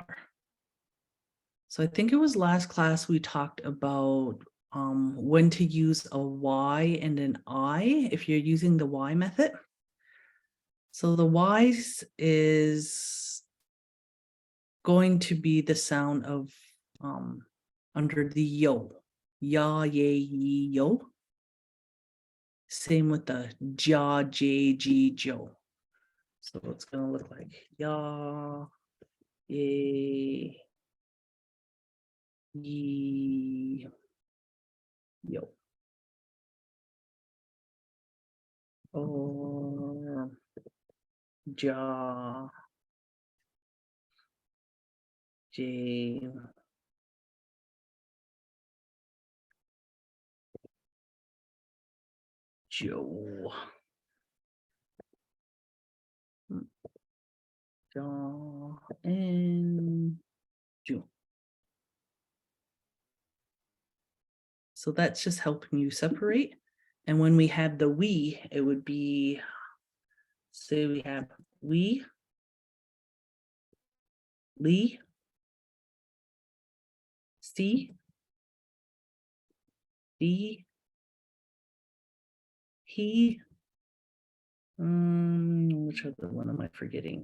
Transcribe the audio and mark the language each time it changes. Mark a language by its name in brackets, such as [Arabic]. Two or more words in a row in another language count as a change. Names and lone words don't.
[English] So I think it was last class we talked about when to use a Y and an I if you're using the Y method. So the Y is going to be the sound of under the yo, ya, ye, ye, yo. Same with the ja, j, g, jo. So it's gonna look like ya, ye, ye, yo. Or ja, j, jo. Ja, and jo. So that's just helping you separate. And when we had the we, it would be, say we have we, Lee, C, D, he, which other one am I forgetting?